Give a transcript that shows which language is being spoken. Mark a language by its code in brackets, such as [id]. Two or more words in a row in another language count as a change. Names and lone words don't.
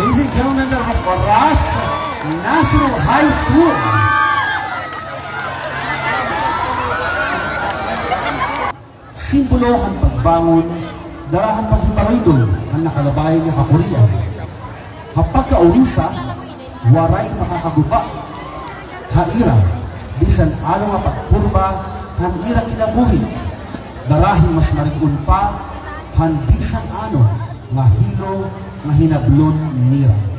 [en] and gentlemen, that was Oras National High School. [war] Simbolo ang pagbangon, darahan paghimaroy doon ang nakalabayan niya kapurian. Kapag kaurisa, waray makakaguba. Haira, bisan ano nga pagpurba, hanira kinabuhi. Darahin mas marigun pa, han bisan ano, nga hilo, nga hinablon nira.